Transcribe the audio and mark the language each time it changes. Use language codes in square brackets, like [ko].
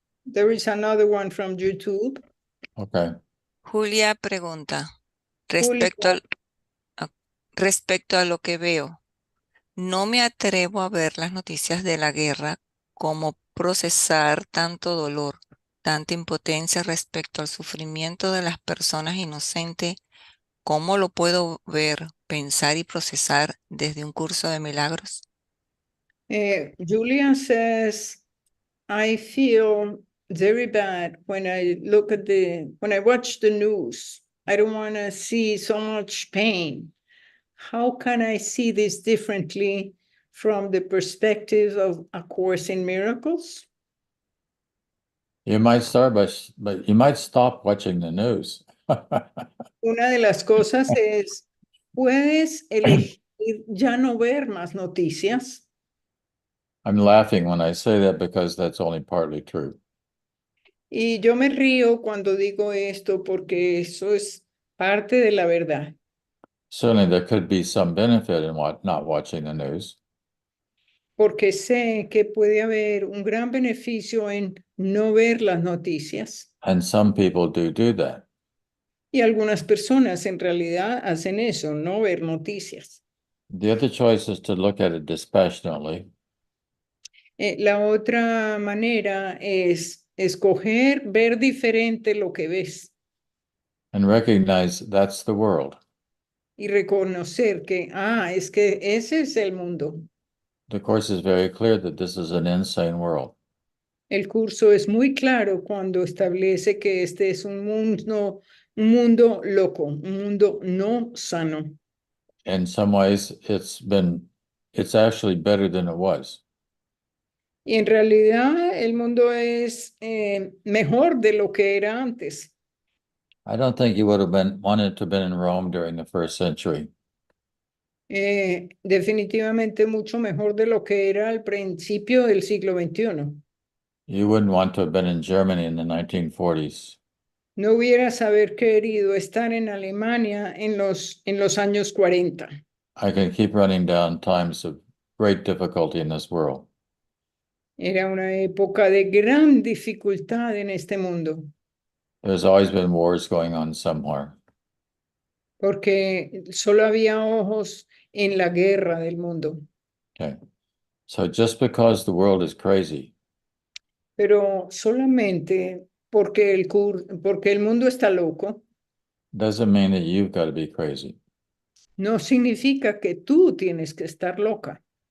[en] There is another one from YouTube. Okay. [es] Julia pregunta, Julia. respecto a lo que veo, no me atrevo a ver las noticias de la guerra, como procesar tanto dolor, tanta impotencia respecto al sufrimiento de las personas inocentes. ¿Cómo lo puedo ver, pensar y procesar desde un curso de milagros? [en] Julia says, I feel very bad when I when I watch the news. I don't want to see so much pain. How can I see this differently from the perspective of A Course in Miracles? You might start but you might stop watching the news. [es] Una de las cosas es, puedes elegir ya no ver más noticias. [en] I'm laughing when I say that because that's only partly true. [es] Y yo me río cuando digo esto porque eso es parte de la verdad. [en] Certainly there could be some benefit in not watching the news. [es] Porque sé que puede haber un gran beneficio en no ver las noticias. [en] And some people do that. [es] Y algunas personas en realidad hacen eso, no ver noticias. [en] The other choice is to look at it dispassionately [es] La otra manera es escoger ver diferente lo que ves [en] and recognize that's the world. [es] y reconocer que, es que ese es el mundo. [en] The Course is very clear that this is an insane world. [es] El curso es muy claro cuando establece que este es un mundo loco, un mundo no sano. [en] In some ways, it's actually better than it was. [es] Y en realidad el mundo es mejor de lo que era antes. [en] I don't think you would have wanted to have been in Rome during the first century. [es] Definitivamente mucho mejor de lo que era al principio del siglo XXI. [en] You wouldn't want to have been in Germany in the 1940s. [es] No hubieras haber querido estar en Alemania en los años 40. [en] I can keep running down times of great difficulty in this world. [es] Era una época de gran dificultad en este mundo, [en] There's always been wars going on somewhere. [es] porque solo había ojos en la guerra del mundo. [en] Okay. So just because the world is crazy [es] Pero solamente porque el mundo está loco, [en] doesn't mean that you've got to be crazy. [es] no significa que tú tienes que estar loca.